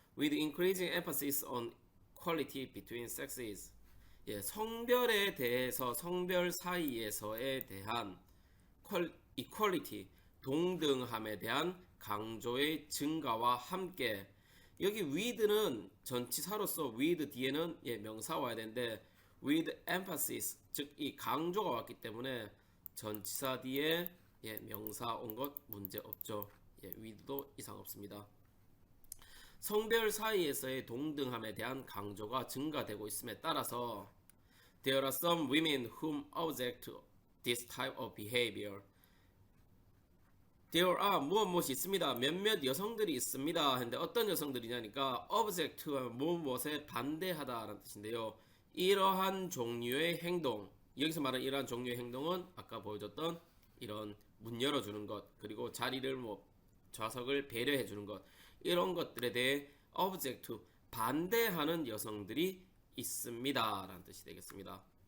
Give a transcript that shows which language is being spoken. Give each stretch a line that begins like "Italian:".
English: With increasing emphasis on equality between sexes,
Korean: 성별에 대해서, 성별 사이에서에 대한 equality, 동등함에 대한 강조의 증가와 함께, 여기 with는 전치사로서 with 뒤에는 명사 와야 되는데
English: with emphasis,
Korean: 즉 이 강조가 왔기 때문에 전치사 뒤에 명사 온 것 문제 없죠. with도 이상 없습니다. 성별 사이에서의 동등함에 대한 강조가 증가되고 있음에 따라서
English: there are some women whom object to this type of behavior. there are
Korean: 무엇이 있습니다. 몇몇 여성들이 있습니다 했는데 어떤 여성들이냐니까 object to 무엇에 반대하다라는 뜻인데요. 이러한 종류의 행동, 여기서 말하는 이러한 종류의 행동은 아까 보여줬던 이런 문 열어주는 것, 그리고 자리를 좌석을 배려해 주는 것, 이런 것들에 대해 object to, 반대하는 여성들이 있습니다 라는 뜻이 되겠습니다.